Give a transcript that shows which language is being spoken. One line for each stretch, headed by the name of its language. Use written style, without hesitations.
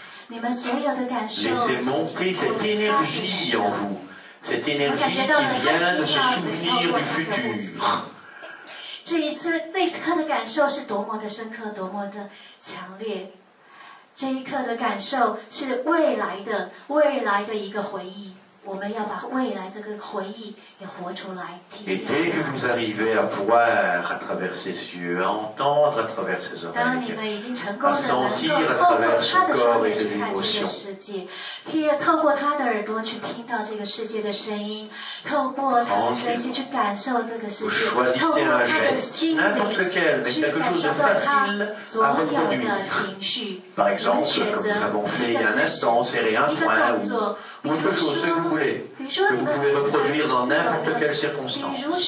French: Laissez monter cette énergie en vous, cette énergie qui vient de se souvenir du futur.
Chinese: 这一刻的感受是多么的深刻，多么的强烈。这一刻的感受是未来的一个回忆，我们要把未来这个回忆也活出来。
French: Et dès que vous arrivez à voir à travers ses yeux, à entendre à travers ses oreilles, à sentir à travers son corps et ses émotions,
Chinese: 透过他的耳朵去听到这个世界的声音，透过他的身心去感受这个世界，透过他的心灵去感受到他所有的情绪。
French: Par exemple, comme nous avons fait il y a un instant, serrer un poing ou autre chose, ce que vous voulez, que vous pouvez reproduire dans n'importe quelle circonstance.